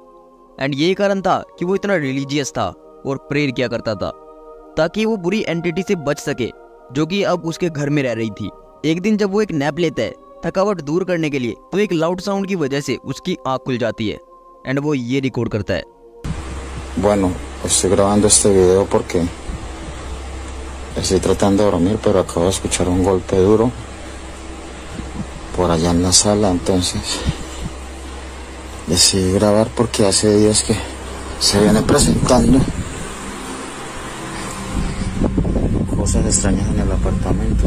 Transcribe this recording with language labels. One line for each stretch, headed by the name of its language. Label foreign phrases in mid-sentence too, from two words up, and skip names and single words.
Hindi: एंड यही कारण था कि वो इतना रिलीजियस था और प्रेयर किया करता था ताकि वो बुरी एंटिटी से बच सके जो कि अब उसके घर में रह रही थी। एक दिन जब वो एक नैप लेता है थकावट दूर करने के लिए, तो एक
English: loud sound
Hindi: की वजह से उसकी आँख खुल जाती है एंड वो ये रिकॉर्ड करता है।
Spanish: Bueno, estoy grabando este video porque estoy tratando de dormir, pero acabo de escuchar un golpe duro por allá en la sala, entonces decidí grabar porque hace días que se viene presentando cosas extrañas en el apartamento.